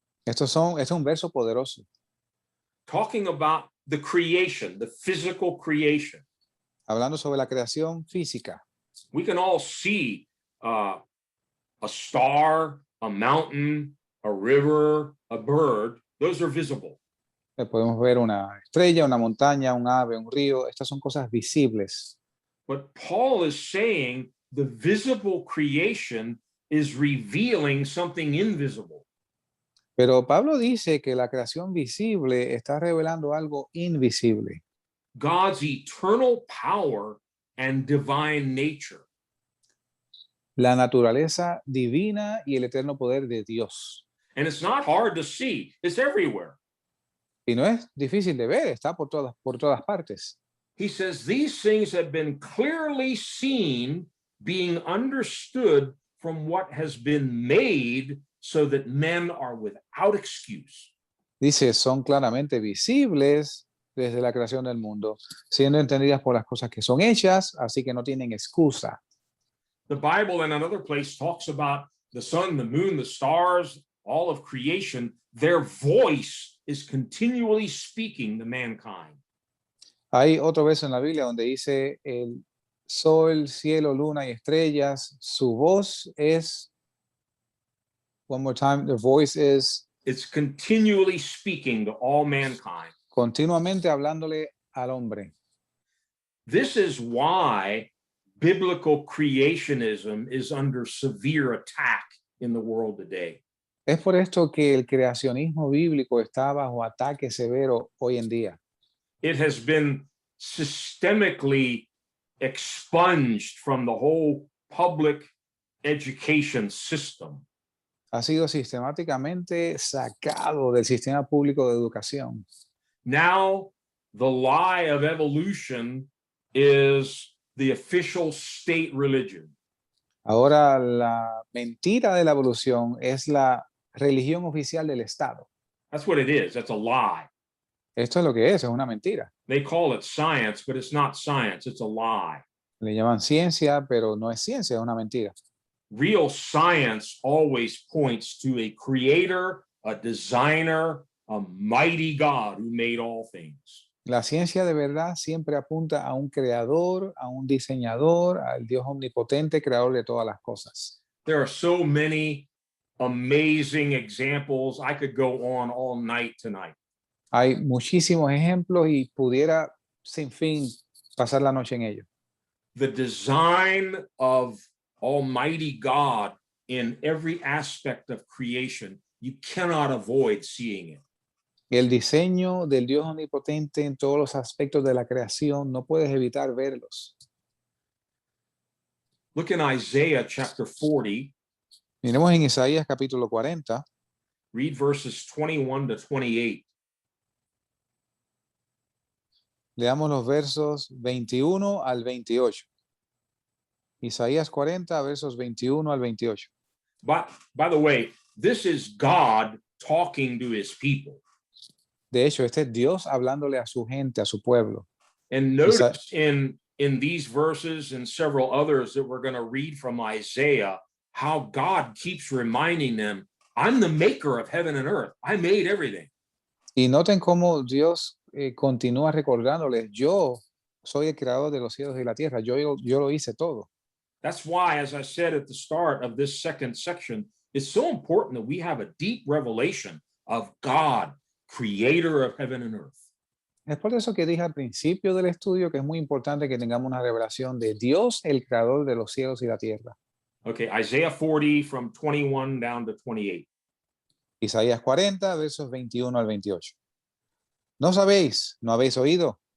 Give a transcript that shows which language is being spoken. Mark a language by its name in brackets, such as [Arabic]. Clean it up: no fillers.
[Spanish] Esto es un verso poderoso, [English] talking about the creation, the physical creation. [Spanish] hablando sobre la creación física. [English] We can all see a star, a mountain, a river, a bird. Those are visible. [Spanish] Podemos ver una estrella, una montaña, un ave, un río. Estas son cosas visibles. [English] But Paul is saying the visible creation is revealing something invisible. [Spanish] Pero Pablo dice que la creación visible está revelando algo invisible. [English] God's eternal power and divine nature. [Spanish] La naturaleza divina y el eterno poder de Dios. [English] And it's not hard to see. It's everywhere. [Spanish] Y no es difícil de ver, está por todas partes. [English] He says these things have been clearly seen, being understood from what has been made, so that men are without excuse. [Spanish] Dice, son claramente visibles desde la creación del mundo, siendo entendidas por las cosas que son hechas, así que no tienen excusa. [English] The Bible in another place talks about the sun, the moon, the stars, all of creation. Their voice is continually speaking to mankind. [Spanish] Hay otro verso en la Biblia donde dice el sol, cielo, luna y estrellas, su voz es, [English] one more time, the voice is, It's continually speaking to all mankind. [Spanish] continuamente hablándole al hombre. [English] This is why biblical creationism is under severe attack in the world today. [Spanish] Es por esto que el creacionismo bíblico está bajo ataque severo hoy en día. [English] It has been systemically expunged from the whole public education system. [Spanish] Ha sido sistemáticamente sacado del sistema público de educación. [English] Now, the lie of evolution is the official state religion. [Spanish] Ahora la mentira de la evolución es la religión oficial del Estado. [English] That's what it is. That's a lie. [Spanish] Esto es lo que es una mentira. [English] They call it science, but it's not science. It's a lie. [Spanish] Le llaman ciencia, pero no es ciencia, es una mentira. [English] Real science always points to a creator, a designer, a mighty God who made all things. [Spanish] La ciencia de verdad siempre apunta a un creador, a un diseñador, al Dios omnipotente, creador de todas las cosas. [English] There are so many amazing examples. I could go on all night tonight. [Spanish] Hay muchísimos ejemplos y pudiera sin fin pasar la noche en ello. [English] The design of Almighty God in every aspect of creation, you cannot avoid seeing it. [Spanish] El diseño del Dios omnipotente en todos los aspectos de la creación, no puedes evitar verlos. [English] Look in Isaiah chapter 40, [Spanish] Miremos en Isaías capítulo 40, [English] read verses 21 to 28. [Spanish] leamos los versos 21 al 28. Isaías 40, versos 21 al 28. [English] By the way, this is God talking to his people. [Spanish] De hecho, este es Dios hablándole a su gente, a su pueblo. [English] And notice in these verses and several others that we're going to read from Isaiah, how God keeps reminding them, I'm the maker of heaven and earth. I made everything. [Spanish] Y noten cómo Dios continúa recordándoles, yo soy el creador de los cielos y la tierra, yo lo hice todo. [English] That's why, as I said at the start of this second section, it's so important that we have a deep revelation of God, creator of heaven and earth. [Spanish] Es por eso que dije al principio del estudio que es muy importante que tengamos una revelación de Dios, el creador de los cielos y la tierra. [English] Okay, Isaiah 40 from 21 down to 28. [Spanish] Isaías 40, versos 21 al 28. ¿No sabéis? ¿No habéis oído?